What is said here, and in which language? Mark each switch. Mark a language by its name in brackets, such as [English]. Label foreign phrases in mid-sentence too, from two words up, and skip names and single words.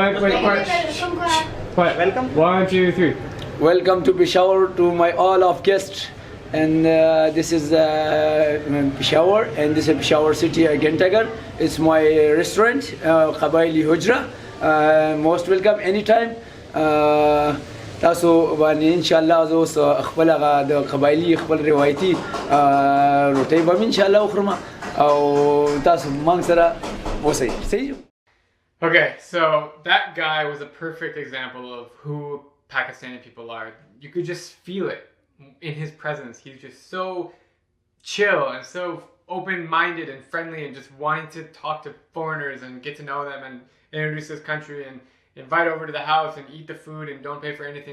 [English] Welcome. 1, 2, 3. Welcome to Peshawar to my all of guests, and this is Peshawar, and this is Peshawar city Gentagar. It's my restaurant, Qabaili Hujra. Most welcome anytime. [Pashto] تاسو باندې [Arabic] ان شاء الله [Pashto] زه خپل غا د قبایلی خپل روایتي روټي به [Arabic] ان شاء الله [Pashto] وخورم او تاسو مان سره وسی. [English] Okay, so that guy was a perfect example of who Pakistani people are. You could just feel it in his presence. He's just so chill and so open-minded and friendly and just wanting to talk to foreigners and get to know them and introduce this country and invite over to the house and eat the food and don't pay for anything.